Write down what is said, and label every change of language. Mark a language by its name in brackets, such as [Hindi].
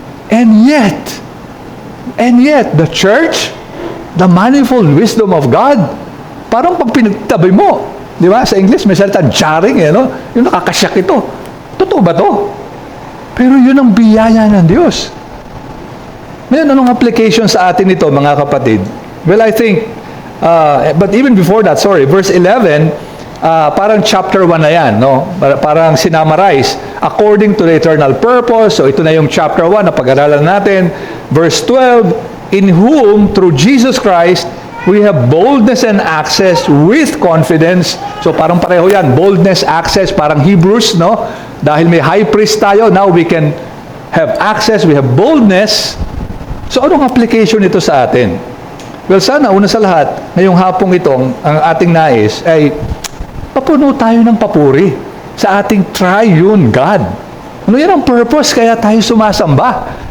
[English] And yet, the church, the manifold wisdom of God, [Filipino] parang pag pinagtabi mo, di ba? Sa English, may salita, jarring, no? Yung nakakasyak ito. Totoo ba to? Pero yun ang biyaya ng Diyos. Ngayon, anong application sa atin ito, mga kapatid? [English] Well, I think, but even before that, verse 11, [Filipino] parang chapter 1 na yan, no? Parang sinamarize, [English] according to the eternal purpose. So, [Filipino] ito na yung chapter 1 na pag-aralan natin. [English] Verse 12, in whom, through Jesus Christ, we have boldness and access with confidence. So, [Filipino] parang pareho yan. [English] Boldness, access, parang Hebrews, no? [Filipino] Dahil may high priest tayo, [English] now we can have access, we have boldness. [Filipino] So, anong application ito sa atin? Well, sana, una sa lahat, ngayong hapong itong, ang ating nais ay papuno tayo ng papuri sa ating triune God. Ano yan ang purpose kaya tayo sumasamba?